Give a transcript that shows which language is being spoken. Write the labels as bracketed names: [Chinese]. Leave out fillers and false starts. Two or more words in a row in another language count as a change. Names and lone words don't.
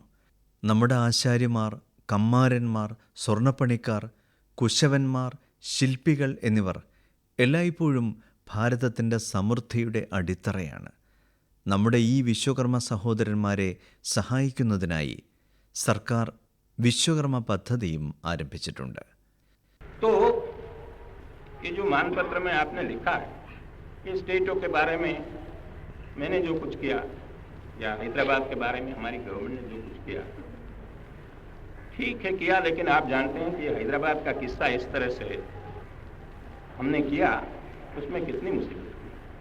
[Malayalam] നമ്മുടെ ആശാരിമാർ, കമ്മാരന്മാർ, സ്വർണ്ണപ്പണിക്കാർ, കുശവന്മാർ, ശില്പികൾ എന്നിവർ എല്ലായ്പ്പോഴും ഭാരതത്തിൻ്റെ സമൃദ്ധിയുടെ അടിത്തറയാണ്. നമ്മുടെ ഈ വിശ്വകർമ്മ സഹോദരന്മാരെ സഹായിക്കുന്നതിനായി സർക്കാർ വിശ്വകർമ്മ പദ്ധതിയും ആരംഭിച്ചിട്ടുണ്ട്. [Hindi] तो ये जो मानपत्र में आपने लिखा है, ये स्टेटों के बारे में मैंने जो कुछ किया या हैदराबाद के बारे में हमारी गवर्नमेंट ने जो कुछ किया, ठीक है किया, लेकिन आप जानते हैं कि ये हैदराबाद का किस्सा इस तरह से हमने किया, उसमें कितनी मुसीबत थी।